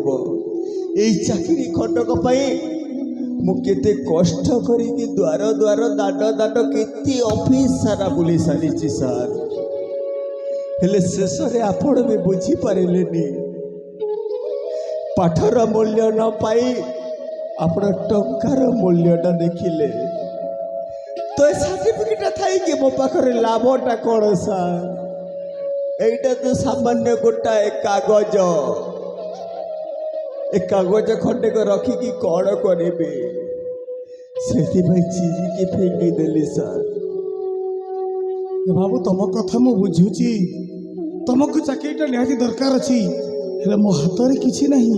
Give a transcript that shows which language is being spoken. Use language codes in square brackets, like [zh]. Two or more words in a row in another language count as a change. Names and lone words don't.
[or] ଏଇ ଚାକିରି ଖଣ୍ଡକ ପାଇଁ ମୁଁ କେତେ କଷ୍ଟ କରିକି ଦ୍ୱାର ଦ୍ୱାର ଦାଣ୍ଡ ଦାଣ୍ଡ କେତେ ଅଫିସ ସାରା ବୁଲି ସାରିଛି ସାର୍, ହେଲେ ଶେଷରେ ଆପଣ ବି ବୁଝିପାରିଲେନି। ପାଠର ମୂଲ୍ୟ ନ ପାଇ ଆପଣ ଟଙ୍କାର ମୂଲ୍ୟଟା ଦେଖିଲେ, ତ ଏ ସାର୍ଟିଫିକେଟଟା ଥାଇକି ମୋ ପାଖରେ ଲାଭଟା କ'ଣ ସାର୍? ଏଇଟା ତ ସାମାନ୍ୟ ଗୋଟାଏ କାଗଜ। ଏ କାଗଜ ଖଣ୍ଡେକ ରଖିକି କ'ଣ କରିବେ ସେଥିପାଇଁ ଚିରିକି ଫିଙ୍ଗିଦେଲି ସାର୍। ଏ ବାବୁ ତମ କଥା ମୁଁ ବୁଝୁଛି, ତମକୁ ଚାକିରିଟା ନିହାତି ଦରକାର ଅଛି, ହେଲେ ମୋ ହାତରେ କିଛି ନାହିଁ।